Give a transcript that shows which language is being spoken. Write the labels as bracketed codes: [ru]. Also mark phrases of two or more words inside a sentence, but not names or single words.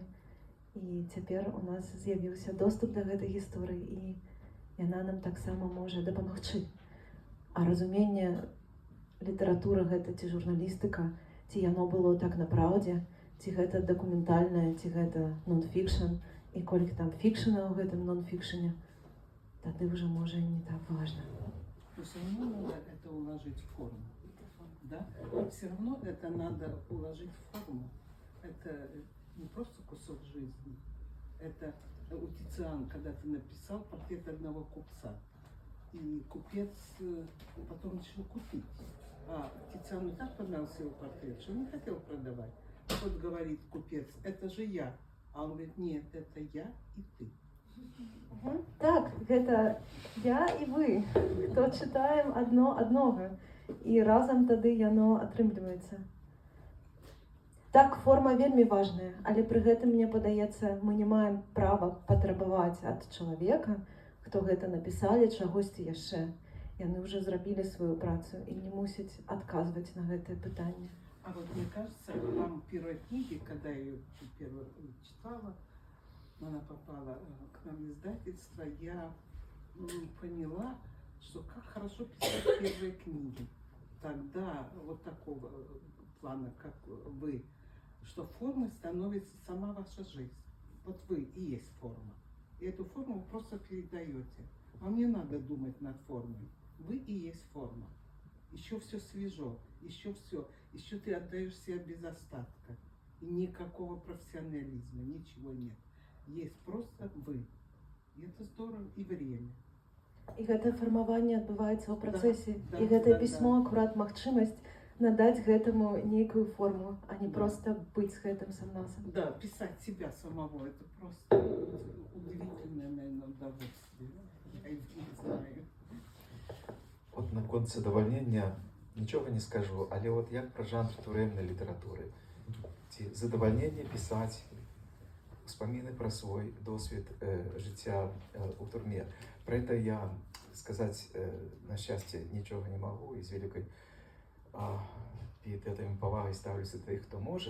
[be] І цяпер у нас з'явіўся доступ да гэтай гісторыі, і яна нам таксама можа дапамагчы. А разуменне літаратура гэта ці журналістыка, ці яно было так на праўдзе, ці гэта дакументальнае, ці гэта нон-фікшн, і колькі там фікшна ў гэтым нон-фікшне, тады уже можа [ru] не так важно. Но все равно надо это уложить в форму. Да? Все равно это надо уложить в форму. Это не просто кусок жизни. Это у Тициана, когда ты написал портрет одного купца. И купец потом решил купить. А Тициану так понравился его портрет, что он не хотел продавать. Вот говорит купец, это же я. А он говорит, нет, это я и ты. [be] Так, гэта я і вы, хто чытаем адно аднога, і разам тады яно атрымліваецца. Так, форма вельмі важная, але пры гэтым, мне падаецца, мы не маем права патрабаваць ад чалавека, хто гэта напісалі, чагосьці яшчэ. Яны ўжо зрабілі сваю працу і не мусяць адказваць на гэтае пытанне. [ru] А вот мне кажется, вам первой книги, когда я ее первую читала, она попала к нам в издательство, я поняла, что как хорошо писать первые книги. Тогда вот такого плана, как вы, что формой становится сама ваша жизнь. Вот вы и есть форма. И эту форму вы просто передаете. Вам не надо думать над формой. Вы и есть форма. Еще все свежо, еще все. Еще ты отдаешь себя без остатка. И никакого профессионализма, ничего нет. Есть просто вы. И это здорово, и время. [be] І гэта фармаванне адбываецца ў працэсе. Да, І гэтае да, пісьмо акурат магчымасць надаць гэтаму нейкую форму, а не Да. просто быць з гэтым сам-насам. Да, [ru] писать себя самого, это просто удивительное, наверное, удовольствие. Я не знаю. [be] От наконт задавальнення нічого не скажу, але от як про жанр турэмнай літаратуры. Ці задавальненне пісаць успаміны пра свой досвід жыцця у турме. [ru] Про это [be] я сказаць, [ru] на счастье, [be] нічога не магу, і з вялікай піетэтам і павагай ставлюся да тых, хто можа.